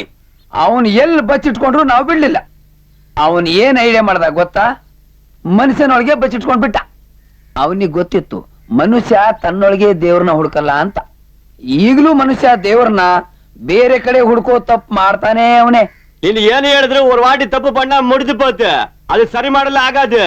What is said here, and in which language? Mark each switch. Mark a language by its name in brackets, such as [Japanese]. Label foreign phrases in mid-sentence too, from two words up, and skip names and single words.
[Kannada] ಅವನ್ ಎಲ್ಲಿ ಬಚ್ಚಿಟ್ಕೊಂಡ್ರು ನಾವು ಬಿಡ್ಲಿಲ್ಲ. ಅವನ್ ಏನ್ ಐಡಿಯಾ ಮಾಡ್ದ ಗೊತ್ತಾ? ಮನುಷ್ಯನೊಳಗೆ ಬಚ್ಚಿಟ್ಕೊಂಡ್ ಬಿಟ್ಟ. ಅವನಿಗೆ ಗೊತ್ತಿತ್ತು ಮನುಷ್ಯ ತನ್ನೊಳಗೆ ದೇವ್ರನ್ನ ಹುಡುಕಲ್ಲ ಅಂತ. ಈಗಲೂ ಮನುಷ್ಯ ದೇವ್ರನ್ನ ಬೇರೆ ಕಡೆ ಹುಡ್ಕೋ ತಪ್ಪು ಮಾಡ್ತಾನೆ ಅವನೇ. ನೀನು ಏನು ಹೇಳಿದ್ರು [Tamil] ஒரு வாட்டி தப்பு பண்ணா முடிஞ்சு போச்சு, அது சரி [Kannada] ಮಾಡಲ್ಲ ಆಗಾது.